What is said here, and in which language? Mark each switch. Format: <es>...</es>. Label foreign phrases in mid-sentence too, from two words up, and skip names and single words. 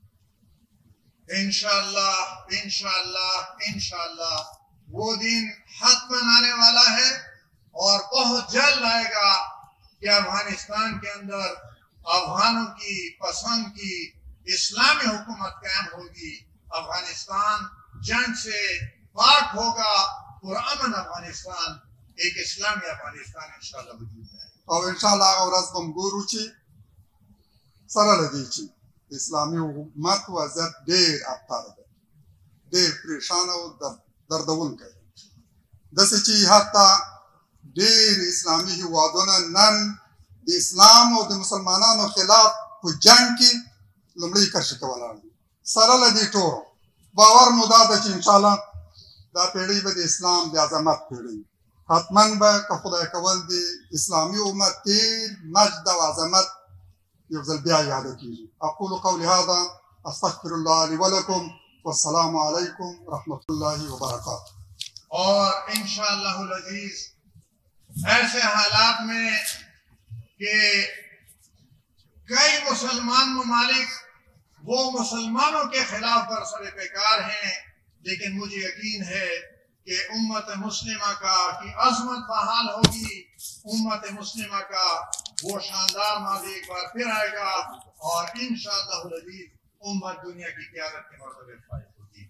<ur>انشاءاللہ وہ دن حتماً آنے والا ہے اور بہت جلد آئے گا کہ افغانستان کے اندر افغانوں کی پسند کی اسلامی حکومت قائم ہوگی. افغانستان جنگ سے پاک ہوگا، پرامن افغانستان، ایک اسلامی افغانستان انشاءاللہ وجود میں آئے گا.</ur> <ps>او انشاءاللہ هغه ورځ به هم ګورو چې سره له دې چې د اسلامي حکومت وضعیت ډېر ابتر دی، ډېر پریشان او دردونکی دی. داسې چې حتی ډېر اسلامي هېوادونه نن د اسلام او د مسلمانانو خلاف په جنګ کې لومړۍ کرښې کې ولاړ دي. سره له دې ټولو باور مو دا ده چې انشاءالله دا پیړۍ به د اسلام د عظمت پیړۍ حتما به که خدای کول د اسلامي امت تېر مجد او عظمت یو ځل بیا یاده کېږي.</ps> <ar>اقول قولي هذا استغفر الله لي ولكم والسلام علیکم ورحمۃ اللہ وبرکاتہ.</ar> <ur>اور</ur> <ar>انشاءاللہ العزیز</ar> <ur>ایسے حالات میں کہ کئی مسلمان ممالک وہ مسلمانوں کے خلاف برسر پیکار ہیں، لیکن مجھے یقین ہے کہ امت مسلمہ کا کی عظمت بحال ہوگی، امت مسلمہ کا وہ شاندار ماضی ایک بار پھر آئے گا اور</ur> <ar>انشاءاللہ العزیز</ar> <ur>امت دنیا کی قیادت کے مرتبے فائز ہوگی.</ur>